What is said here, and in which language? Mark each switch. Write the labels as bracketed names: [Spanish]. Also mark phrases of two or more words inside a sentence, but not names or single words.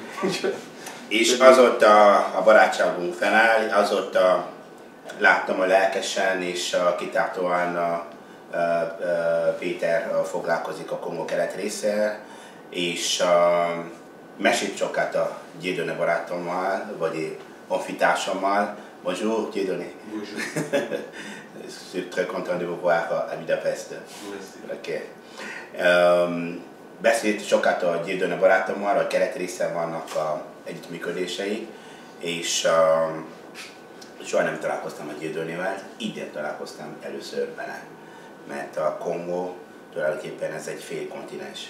[Hungarian] És azóta a barátságunk fennáll, azóta láttam a lelkesen és kitartóan Péter foglalkozik a Kongó kelet részével, és mesélt sokat a Diodune barátommal, vagy honfitársammal. [French] Bonjour, Diodune. Bonjour. Je suis très content de vous voir à Budapest. Okay. [Hungarian] Beszélt sokat a Diodune barátommal, a kelet részen vannak a együttműködései, és soha nem találkoztam a Dieudonnéval, idén találkoztam először vele. Mert a Kongó tulajdonképpen ez egy félkontinens.